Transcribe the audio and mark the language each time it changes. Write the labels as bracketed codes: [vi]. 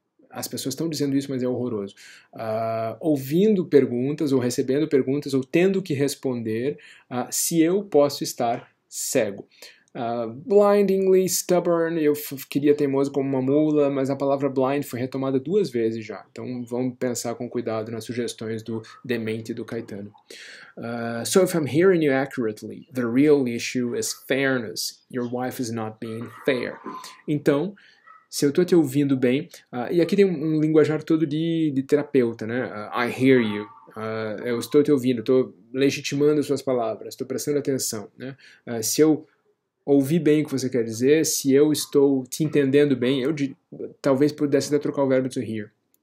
[pt] As pessoas estão dizendo isso, mas é horroroso. Ouvindo perguntas, ou recebendo perguntas, ou tendo que responder se eu posso estar cego. [en] Blindingly stubborn, [pt] eu queria teimoso como uma mula, mas a palavra blind foi retomada 2 vezes já. Então vamos pensar com cuidado nas sugestões do demente do Caetano. [en] So if I'm hearing you accurately, the real issue is fairness. Your wife is not being fair. [pt] Então, se eu estou te ouvindo bem, e aqui tem um linguajar todo de terapeuta, né? [en] I hear you. [pt] Eu estou te ouvindo, estou legitimando as suas palavras, estou prestando atenção, né? Se eu ouvi bem o que você quer dizer, se eu estou te entendendo bem, talvez pudesse até trocar o verbo [en] to hear.